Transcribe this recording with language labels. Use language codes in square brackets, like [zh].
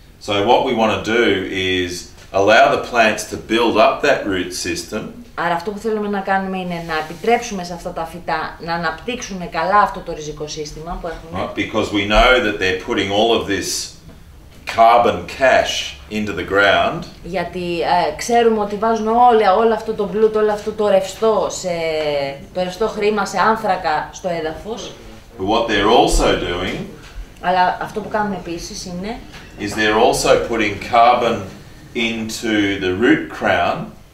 [en] So what we want to do is allow the plants to build up that root system. [el] Άρα αυτό που θέλουμε να κάνουμε είναι να επιτρέψουμε σε αυτά τα φυτά να αναπτύξουν καλά αυτό το ριζικό σύστημα που έχουν. [en] Right, because we know that they're putting all of this carbon cash into the ground. [el] Γιατί ξέρουμε ότι βάζουν όλο αυτό το πλούτο, όλο αυτό το ρευστό χρήμα σε άνθρακα στο έδαφος. [en] But what they're also doing [el] Αλλά αυτό που κάνουν επίσης είναι [en] is they're also putting carbon into the root crown.